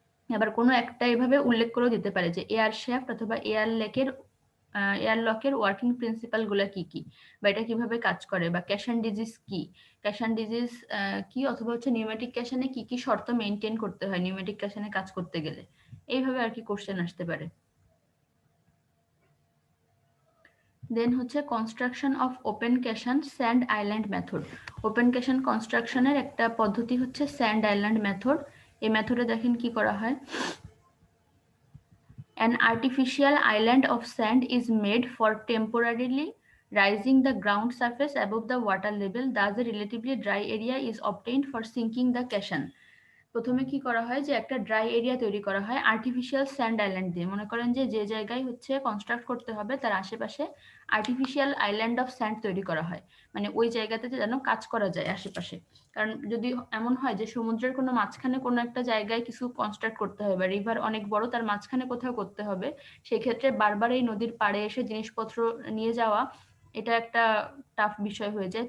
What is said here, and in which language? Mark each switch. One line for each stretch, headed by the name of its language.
Bangla: আবার কোনো একটা এভাবে উল্লেখ করেও দিতে পারে যে এয়ার শ্যাফট অথবা এয়ার লকের ওয়ার্কিং প্রিন্সিপাল গুলা কি কি, বা এটা কিভাবে কাজ করে, বা ক্যাশন ডিজিজ কি, ক্যাশন ডিজিজ কি, অথবা হচ্ছে নিউমেটিক ক্যাশনে কি কি শর্ত মেনটেন করতে হয় নিউমেটিক ক্যাশনে কাজ করতে গেলে, এইভাবে আর কি কোশ্চেন আসতে পারে।
English: Then হচ্ছে construction of open caisson sand island method.
Bangla: Open ক্যাশন কনস্ট্রাকশনের একটা পদ্ধতি হচ্ছে স্যান্ড আইল্যান্ড মেথড। এই মেথডে দেখেন কি করা হয়।
English: An artificial island of sand is made for temporarily rising the ground surface above the water level. Thus, a relatively dry area is obtained for sinking the caisson.
Bangla: প্রথমে কি করা হয় যে একটা ড্রাই এরিয়া তৈরি করা হয় আর্টিফিশিয়াল স্যান্ড আইল্যান্ড দিয়ে। মনে করেন যে যে জায়গায় হচ্ছে কনস্ট্রাক্ট করতে হবে তার আশেপাশে
English: artificial island of sand
Bangla: তৈরি করা হয়, মানে ওই জায়গাতে যেন কাজ করা যায় আশেপাশে। কারণ যদি এমন হয় যে সমুদ্রের কোনো মাঝখানে কোনো একটা জায়গায় কিছু কনস্ট্রাক্ট করতে হবে, বা রিভার অনেক বড় তার মাঝখানে কোথাও করতে হবে, সেই ক্ষেত্রে বারবার এই নদীর পাড়ে এসে জিনিসপত্র নিয়ে যাওয়া এটা একটা টাফ বিষয় হয়ে যায়।